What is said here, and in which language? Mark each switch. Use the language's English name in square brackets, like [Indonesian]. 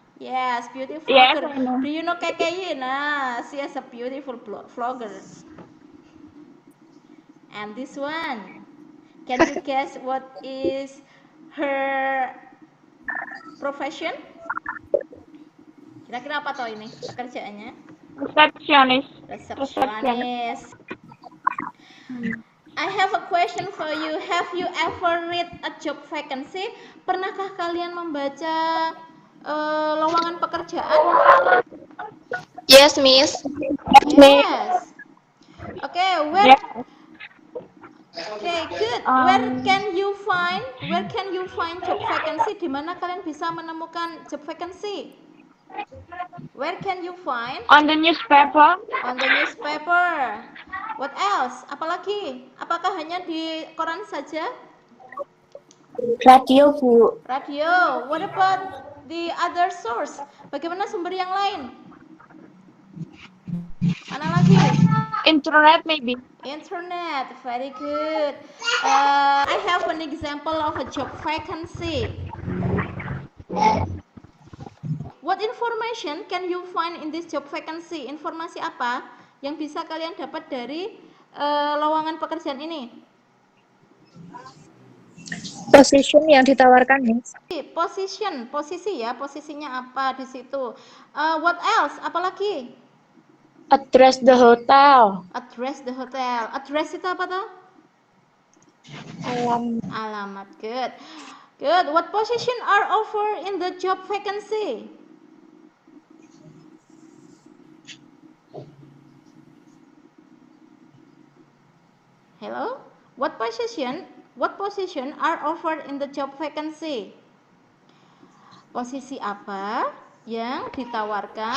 [English] yes, beauty Yes, vlogger. I know. Do you know KKY? Nah, she is a beautiful vlogger. And this one, can you guess what is her profession? [Indonesian] Kira-kira apa toh ini pekerjaannya? [English] Receptionist. [Indonesian] Resepsionis. [English] I have a question for you. Have you ever read a job vacancy? [Indonesian] Pernahkah kalian membaca lowongan pekerjaan? [English] Yes, Miss. Yes. Okay, where? Yeah. Okay, good. Where can you find job vacancy? [Indonesian] Di mana kalian bisa menemukan job vacancy? [English] Where can you find? On the newspaper. On the newspaper. What else? [Indonesian] Apalagi? Apakah hanya di koran saja? [English] Radio, Bu. Radio. What about the other source? [Indonesian] Bagaimana sumber yang lain? Mana lagi? [English] Internet maybe. Internet. Very good. I have an example of a job vacancy. What information can you find in this job vacancy? [Indonesian] Informasi apa yang bisa kalian dapat dari lowongan pekerjaan ini? Position yang ditawarkan, Miss. Position, posisi ya, posisinya apa di situ? [English] What else? [Indonesian] Apalagi? [English] Address the hotel. Address the hotel. Address [Indonesian] itu apa tuh? Alamat. [English] Good. Good. What position are offered in the job vacancy? Hello? What position are offered in the job vacancy? [Indonesian] Posisi apa yang ditawarkan?